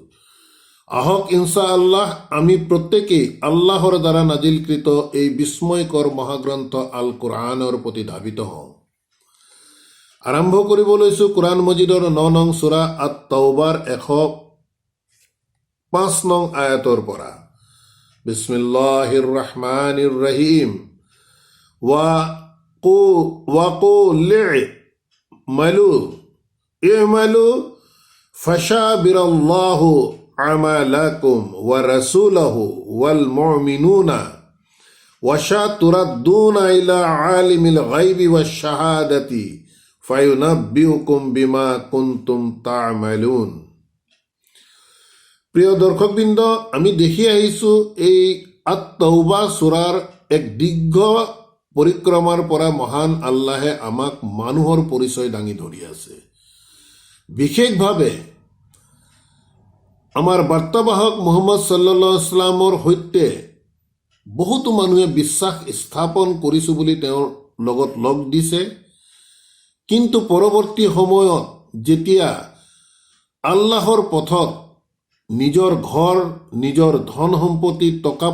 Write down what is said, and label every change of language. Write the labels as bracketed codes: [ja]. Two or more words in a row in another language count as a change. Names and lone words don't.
[as] আহক ইনশাআল্লাহ আমি প্ৰত্যেকেই আল্লাহৰ দ্বাৰা নাজিলকৃত এই বিস্ময়কৰ মহাগ্ৰন্থ আল কোরআনৰ প্ৰতি ধাবিত হওঁ। আৰম্ভ কৰিব লৈছোঁ কোরআন মজিদৰ 9 নং সূৰা আত-তাওবাৰ 105 নং আয়াতৰ পৰা। [ar] بسم الله الرحمن الرحيم. وقل اعملوا فشابر الله عملكم ورسوله والمؤمنون وستردون إلى عالم الغيب والشهادة فينبئكم بما كنتم تعملون। [as] প্ৰিয় দৰ্শকবৃন্দ, আমি দেখি আহিছোঁ এই আত-তাওবা সূৰাৰ এক দীৰ্ঘ পৰিক্ৰমাৰ পৰা মহান আল্লাহে আমাক মানুহৰ পৰিচয় দাঙি ধৰি আছে। বিশেষভাৱে আমাৰ বাৰ্তাবাহক মুহাম্মদ [ar] صلى الله عليه وسلم [as] সৈতে বহুতো মানুহে বিশ্বাস স্থাপন কৰিছোঁ বুলি তেওঁৰ লগত লগ দিছে, কিন্তু পৰৱৰ্তী সময়ত যেতিয়া আল্লাহৰ পথত নিজৰ ঘৰ নিজৰ ধন সম্পত্তি টকা